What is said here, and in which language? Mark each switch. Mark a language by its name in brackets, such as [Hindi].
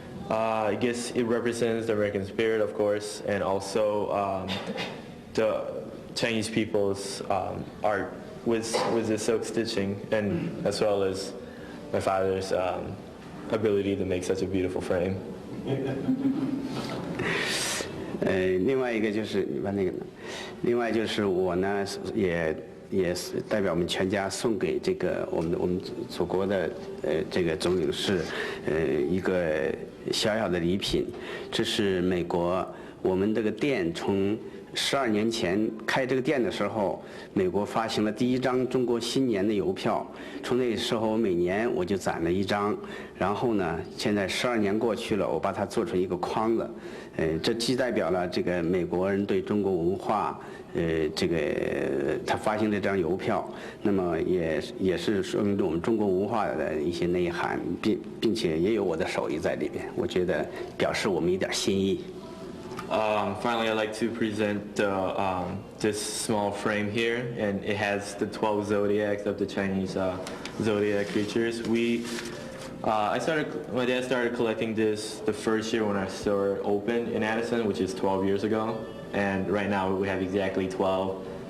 [English] I guess it represents the American spirit, of course, and also the Chinese people's art with the silk stitching, and as well as my father's ability to make such a beautiful frame. [Chinese] 另外一个就是你把那个，另外就是我呢也也是代表我们全家送给这个我们祖国的这个总领事一个小小的礼品。这是美国我们这个店从12年前开这个店的时候，美国发行了第一张中国新年的邮票。从那时候，每年我就攒了一张。然后呢，现在12年过去了，我把它做成一个框子。这既代表了这个美国人对中国文化，这个他发行的这张邮票，那么也是说明了我们中国文化的一些内涵，并且也有我的手艺在里面。我觉得表示我们一点心意。 [English] Finally, I'd like to present this small frame here, and it has the 12 zodiacs of the Chinese zodiac creatures. My dad started collecting this the first year when our store opened in Addison, which is 12 years ago, and right now we have exactly 12.